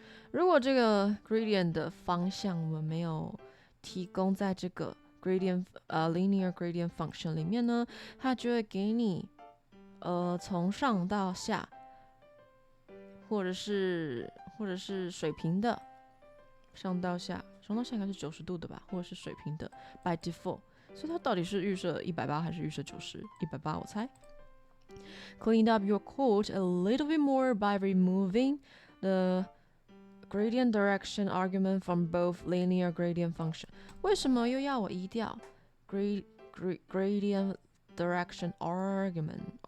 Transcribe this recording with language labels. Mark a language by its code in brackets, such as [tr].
[zh] 如果这个 gradient 的方向我们没有提供在这个 [en] linear gradient function [zh] 里面呢，它就会给你从上到下，或者是水平的，上到下应该是90度的吧，或者是水平的 [en] by default。 [zh] 所以它到底是预设180还是预设90？180我猜。 [en] Clean up your code a little bit more by removing the gradient direction argument from both linear gradient function. [zh] 为什么又要我移掉 [en] gradient direction argument？